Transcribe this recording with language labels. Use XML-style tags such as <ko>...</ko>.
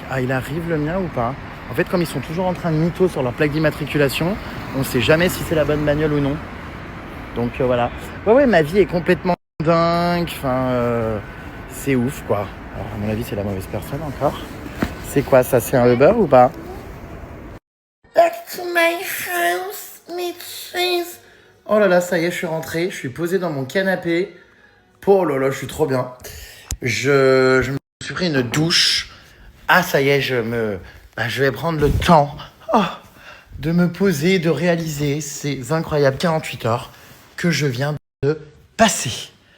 <fr>Ah, il arrive le mien ou pas ? En fait, comme ils sont toujours en train de mytho sur leur plaque d'immatriculation, on ne sait jamais si c'est la bonne bagnole ou non. Donc voilà. Ouais, ma vie est complètement dingue. Enfin, c'est ouf, quoi. Alors, à mon avis, c'est la mauvaise personne encore. C'est quoi ça? C'est un Uber ou pas?</fr> <en>Back to my house, bitches.</en> <fr>Oh là là, ça y est, je suis rentré. Je suis posé dans mon canapé. Oh là là, je suis trop bien. Je me suis pris une douche. Ah, ça y est, je vais prendre le temps de me poser, de réaliser ces incroyables 48 heures que je viens de passer.</fr>